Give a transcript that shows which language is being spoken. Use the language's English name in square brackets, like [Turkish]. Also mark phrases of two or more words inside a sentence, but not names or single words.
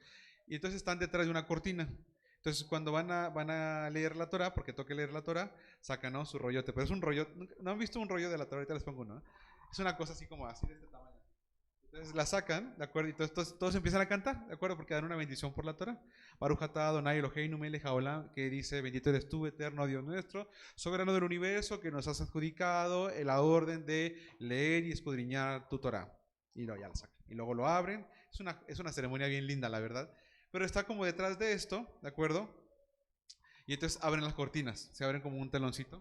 [Spanish] Y entonces están detrás de una cortina. Entonces cuando van a leer la Torah, porque toca leer la Torah, sacan, ¿no?, su rollote, pero es un rollo, ¿no han visto un rollo de la Torah? Ahorita les pongo uno, ¿no? Es una cosa así como así de este tamaño. Entonces la sacan, ¿de acuerdo? Y todos empiezan a cantar, ¿de acuerdo? Porque dan una bendición por la Torah. [Hebrew] ברוך אתה אדני אלהינו מלך העולם, [Spanish] que dice, bendito eres tú, eterno Dios nuestro, soberano del universo, que nos has adjudicado la orden de leer y escudriñar tu Torah. Y luego ya la sacan. Y luego lo abren. Es una ceremonia bien linda, la verdad. Pero está como detrás de esto, ¿de acuerdo? Y entonces abren las cortinas, se abren como un teloncito.